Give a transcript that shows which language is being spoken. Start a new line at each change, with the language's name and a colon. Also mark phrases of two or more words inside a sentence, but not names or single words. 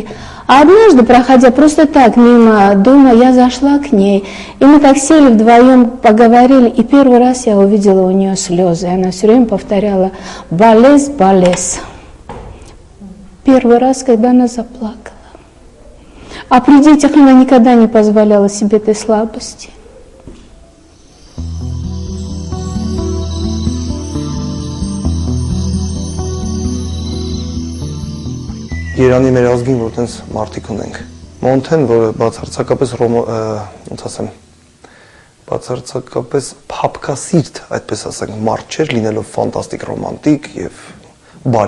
Russian: А однажды, проходя просто так мимо дома, я зашла к ней, и мы так сели вдвоем, поговорили, и первый раз я увидела у нее слезы. Она все время повторяла
Armenian: «բալես, բալես».
Russian: Первый раз, когда она заплакала. А при детях она никогда не позволяла себе этой слабости.
Armenian: Երանի մեր ազգին, որ տենց մարդիկ ունենք։ Մոնթեն, որը բացարձակապես բացարձակապես փափկասիրտ, այդպես ասենք, մարդ չէր, լինելով ֆանտաստիկ ռոմանտիկ եւ բարի